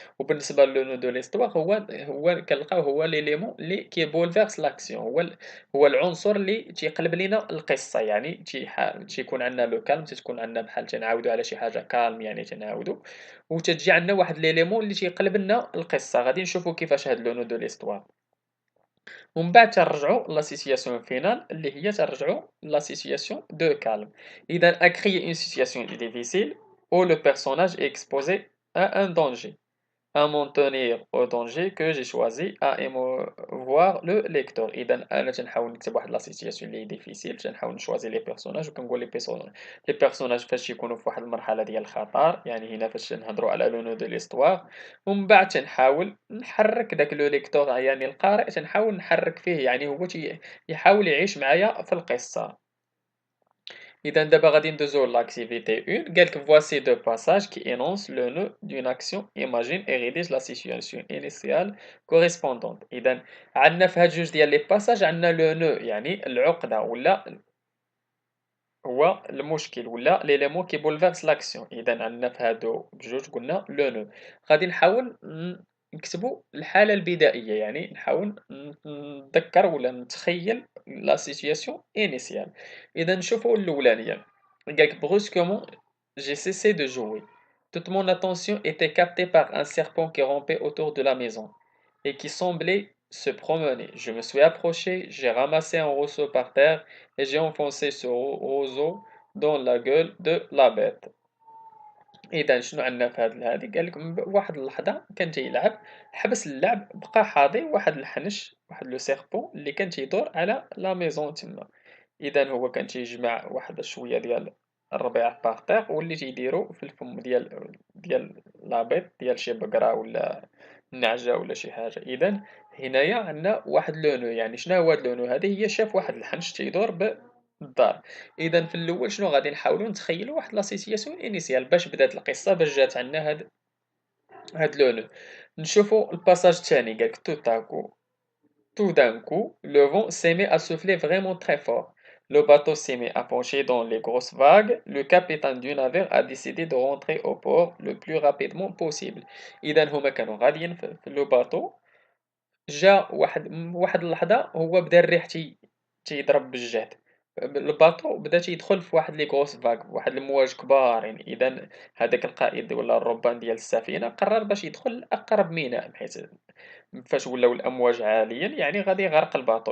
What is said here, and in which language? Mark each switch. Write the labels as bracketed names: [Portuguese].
[Arabic] وبالنسبه لو نو دو ليستوار هو كنلقاو هو ليليمون اللي كيبولفيرس لاكسيون، هو العنصر اللي تيقلب لينا القصه، يعني تيكون عندنا لو كالم، تتكون عندنا بحال تنعاودوا على شي حاجه كالم يعني تنعاودوا، وتتجي عندنا واحد ليليمون اللي تيقلب لنا القصة. غادي نشوفوا كيفاش هاد لو نو دو ليستوار، ومن بعد تنرجعوا لا سيتياسيون فينال اللي هي تنرجعوا لا سيتياسيون دو كالم. إذا [French] à créer une situation difficile où le personnage est exposé à un danger à m'en tenir au danger que j'ai choisi à émouvoir le lecteur. [Arabic] إذا أنا تنحاول نكتب واحد لا سيتياسيون اللي ديفيسيل، تنحاول نشوازي لي بيرسوناج وكنقول لي بيرسوناج فاش يكونوا في واحد المرحلة ديال الخطر، يعني هنا فاش نهضروا على لو نو دو ليستوار، ومن بعد تنحاول نحرك داك لو ليكتور يعني القارئ، تنحاول نحرك فيه يعني هو يحاول يعيش معايا في القصة. إذا دابا غادي ندوزو l'activité 1. قالك [French] voici deux passages qui énoncent le nœud d'une action, imagine et rédige la situation initiale correspondante. [Arabic] إذا عندنا في هاد جوج ديال لي باساج عندنا لو نو يعني العقدة ولا هو المشكل ولا ليليمون كي بولفيرس لاكسيون. اذا عندنا في هادو بجوج قلنا لو نو. غادي نحاول نكتبوا الحاله البدائيه، يعني نحاول نتذكر ولا نتخيل لا سيتوياسيون انيسيال. اذا نشوفوا الاولانيه، قالك [French] brusquement j'ai cessé de jouer, toute mon attention était captée par un serpent qui rampait autour de la maison et qui semblait se promener. Je me suis approché, j'ai ramassé un roseau par terre et j'ai enfoncé ce roseau dans la gueule de la bête. [Arabic] إذا شنو عندنا في هادي قال لك واحد اللحظة كان تيلعب، حبس اللعب بقى حاضي واحد الحنش، واحد لو سيربون اللي كان تيدور على لا ميزون تما. إذا هو كان تيجمع واحد شوية ديال الربيع باغ واللي تيديرو في الفم ديال لا بيت ديال شي بقرة ولا نعجة ولا شي حاجة. إذا هنايا عندنا واحد لو نو، يعني شنو هو هاد لو نو هادي؟ هي شاف واحد الحنش تيدور بالدار. إذا في الأول شنو غادي نحاولو نتخيلو واحد لا سيتياسيون انيسيال باش بدات القصة، باش جات عندنا هاد لو نو. نشوفو الباساج التاني قالك [French] tout d'un coup, le vent s'est mis à souffler vraiment très fort. Le bateau s'est mis à pencher dans les grosses vagues. Le capitaine du navire a décidé de rentrer au port le plus rapidement possible. [Arabic] إذا هما كانوا غاديين في لو باتو، جا واحد اللحظة هو بدا الريح تيضرب بالجهد، الباطو بدا تيدخل في واحد لي غروس فاغ، واحد المواج كبارين. إذا هذاك القائد ولا الربان ديال السفينة قرر باش يدخل لأقرب ميناء، بحيث فاش ولاو الأمواج عاليين يعني غادي يغرق الباطو.